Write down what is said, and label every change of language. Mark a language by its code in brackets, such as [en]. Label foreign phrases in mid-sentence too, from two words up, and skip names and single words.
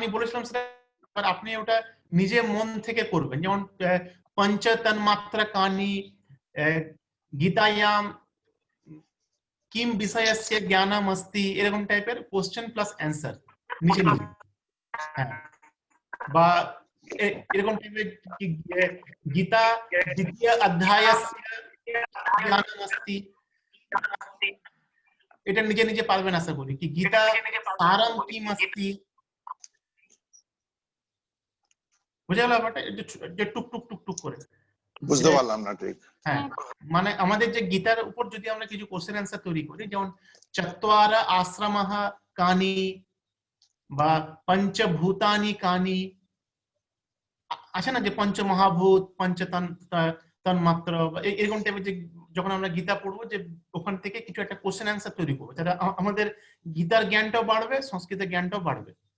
[bn] বলেছিলাম সেটা আপনি ওটা নিজে মন থেকে করবেন যেমন [sa] পঞ্চ তন্মাত্রা কানি গীতায়াম কিম বিষয়স্য জ্ঞানম अस्ति [bn] এরকম টাইপের [en] question plus answer [bn] নিচে নিজে হ্যাঁ বা এরকম টাইপের গীতা [sa] দ্বিতীয় অধ্যায়স্য জ্ঞানম अस्ति [bn] এটা নিজে নিজে পারবেন আশা করি কি গীতা [sa] সারম কিম अस्ति [bn] বুঝা গেল ব্যাপারটা যে টুক টুক টুক টুক করে বুঝতে পারলাম না ঠিক। হ্যাঁ, মানে আমাদের যে গীতার উপর যদি আমরা কিছু [en] question answer [bn] তৈরি করি, যেমন [sa] চত্বারা আশ্রমঃ কানি [bn] বা [sa] পঞ্চভূতানি কানি, [bn] আছে না যে পঞ্চমহাভূত তন্মাত্র, এরকম টাইপের যে যখন আমরা গীতা পড়বো যে ওখান থেকে কিছু একটা [en] question answer [bn] তৈরি করবো, যাতে আমাদের গীতার জ্ঞানটাও বাড়বে, সংস্কৃতের জ্ঞানটাও বাড়বে।